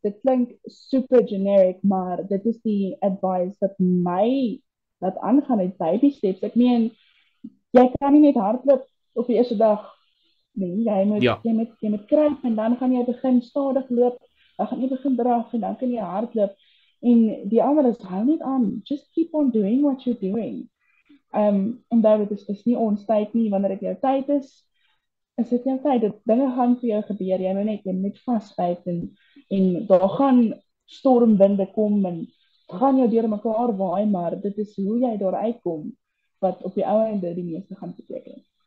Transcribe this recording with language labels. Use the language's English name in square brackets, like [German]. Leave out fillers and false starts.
[Afrikaans] Dit klink [English] super generic, [Afrikaans] maar dit is die advice wat my laat aangaan met [English] baby steps. [Afrikaans] Ek meen, jy kan nie net hardloop op die eerste dag nie. Ja. Jy moet kruip en dan gaan jy begin stadig loop, dan gaan jy begin draf en dan kan jy hardloop. En die ander is hou net aan. [English] Just keep on doing what you're doing. [Afrikaans] En dit is nie ons tyd nie, wanneer dit jou tyd is dit jou tyd. Dinge gaan vir jou gebeur. Jy moet net vasbyt en daar gaan stormwinde kom en gaan jou deur mekaar waai, maar dit is hoe jy daar uitkom wat op die ou einde die meeste gaan beteken.